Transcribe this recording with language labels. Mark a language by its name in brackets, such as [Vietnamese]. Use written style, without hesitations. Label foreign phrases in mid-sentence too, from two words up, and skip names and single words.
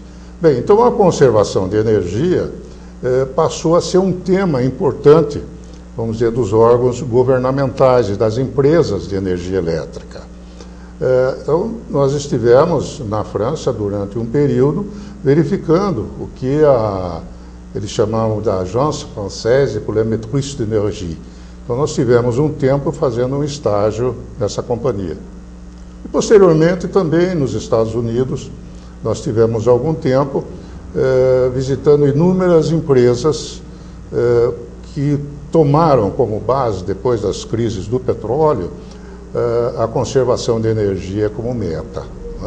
[Portuguese] Bem, então a conservação de energia passou a ser um tema importante, vamos dizer, dos órgãos governamentais e das empresas de energia elétrica. Então, nós estivemos na França durante um período verificando o que eles chamavam da Agence Française pour la Maîtrise de l'Énergie. Então, nós tivemos um tempo fazendo um estágio nessa companhia. E, posteriormente, também nos Estados Unidos, nós tivemos algum tempo visitando inúmeras empresas que tomaram como base, depois das crises do petróleo, a conservação de energia como meta, né?